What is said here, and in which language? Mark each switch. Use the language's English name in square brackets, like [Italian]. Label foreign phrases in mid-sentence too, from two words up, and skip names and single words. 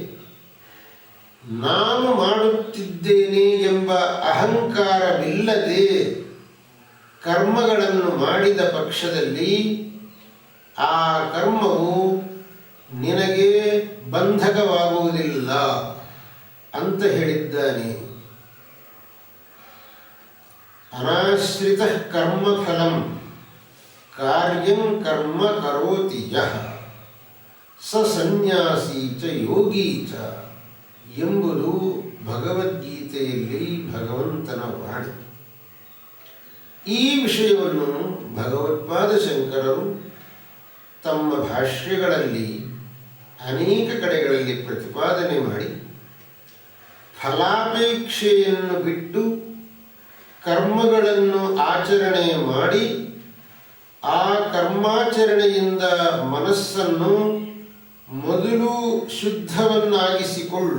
[Kannada] ನಾನು ಮಾಡುತ್ತಿದ್ದೇನೆ ಎಂಬ ಅಹಂಕಾರವಿಲ್ಲದೆ ಕರ್ಮಗಳನ್ನು ಮಾಡಿದ ಪಕ್ಷದಲ್ಲಿ ಆ ಕರ್ಮವು ನಿನಗೆ ಬಂಧಕವಾಗುವುದಿಲ್ಲ ಅಂತ ಹೇಳಿದ್ದಾನೆ. [Sanskrit] ಅನಾಶ್ರಿತ ಕರ್ಮಫಲಂ ಕಾರ್ಯಂ ಕರ್ಮ ಕರೋತಿ ಯಃ ಸ ಸನ್ಯಾಸಿ ಚ ಯೋಗಿ ಚ [Kannada] ಎಂಬುದು ಭಗವದ್ಗೀತೆಯಲ್ಲಿ ಭಗವಂತನ ವಾಣಿ. ಈ ವಿಷಯವನ್ನು ಭಗವತ್ಪಾದ ಶಂಕರರು ತಮ್ಮ ಭಾಷ್ಯಗಳಲ್ಲಿ ಅನೇಕ ಕಡೆಗಳಲ್ಲಿ ಪ್ರತಿಪಾದನೆ ಮಾಡಿ, ಫಲಾಪೇಕ್ಷೆಯನ್ನು ಬಿಟ್ಟು ಕರ್ಮಗಳನ್ನು ಆಚರಣೆ ಮಾಡಿ ಆ ಕರ್ಮಾಚರಣೆಯಿಂದ ಮನಸ್ಸನ್ನು ಮೊದಲು ಶುದ್ಧವನ್ನಾಗಿಸಿಕೊಳ್ಳು.